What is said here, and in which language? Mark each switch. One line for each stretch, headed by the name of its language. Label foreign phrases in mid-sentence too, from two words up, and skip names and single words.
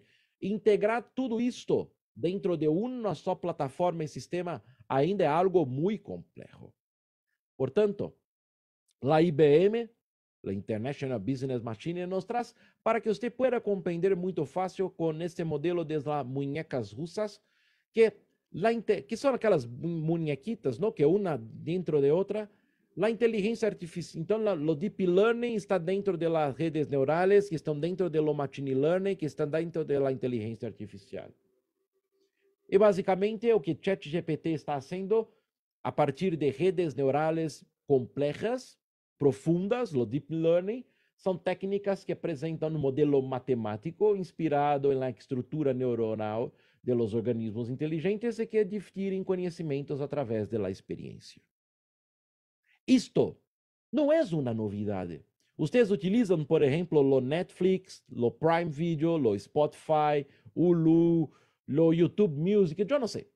Portuguese: Integrar tudo isto dentro de uma só plataforma e sistema ainda é algo muito complexo. Portanto, a IBM, a International Business Machine, nos traz para que você pueda compreender muito fácil com este modelo de
Spanish: las muñecas russas,
Portuguese: que são aquelas
Spanish: muñequitas, ¿no?
Portuguese: Que uma dentro de outra. A inteligência artificial, então, o
English: deep learning
Portuguese: está dentro das redes neurais, que estão dentro do
English: machine learning,
Portuguese: que estão dentro da inteligência artificial. E, basicamente, o que ChatGPT está fazendo, a partir de redes neurais complexas, profundas, o
English: deep learning,
Portuguese: são técnicas que apresentam um modelo matemático inspirado na estrutura neuronal dos organismos inteligentes e que adquirem conhecimentos através da experiência. Isto não é uma novidade. Vocês utilizam, por exemplo, o Netflix, o Prime Video, o Spotify, Hulu, o YouTube Music, eu não sei.